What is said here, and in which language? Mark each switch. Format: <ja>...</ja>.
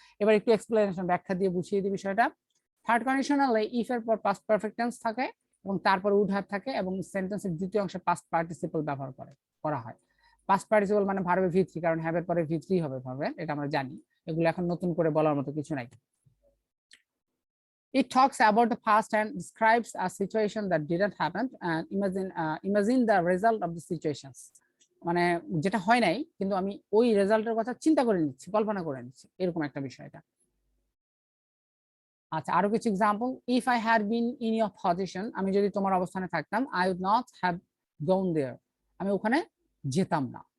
<bn>এবার একটু এক্সপ্লেনেশন ব্যাখ্যা দিয়ে বুঝিয়ে দিই বিষয়টা। থার্ড কন্ডিশনালে ইফ এর পর পাস্ট পারফেক্ট টেন্স থাকে এবং তারপর উড হ্যাভ থাকে এবং সেন্টেন্সের দ্বিতীয় অংশে পাস্ট পার্টিসিপল ব্যবহার করা হয়। পাস্ট পার্টিসিপল মানে ভার্বে ভি থ্রি, কারণ হ্যাভ এর পরে ভি থ্রি হবে ভার্বে, এটা আমরা জানি, এগুলো এখন নতুন করে বলার মতো কিছু নাই।</bn> <en>It talks about the past and describes a situation that didn't happen and imagine the result of the situations.</en> <bn>মানে যেটা হয় নাই কিন্তু আমি ওই রেজাল্টের কথা চিন্তা করে নিচ্ছি, কল্পনা করে নিচ্ছি, এরকম একটা বিষয়টা। আচ্ছা, আরো কিছু example.</bn> <en>if I had been in your position,</en> <bn>আমি যদি তোমার অবস্থানে থাকতাম,</bn> <en>I would not have gone there,</en> <bn>আমি ওখানে যেতাম না।</bn>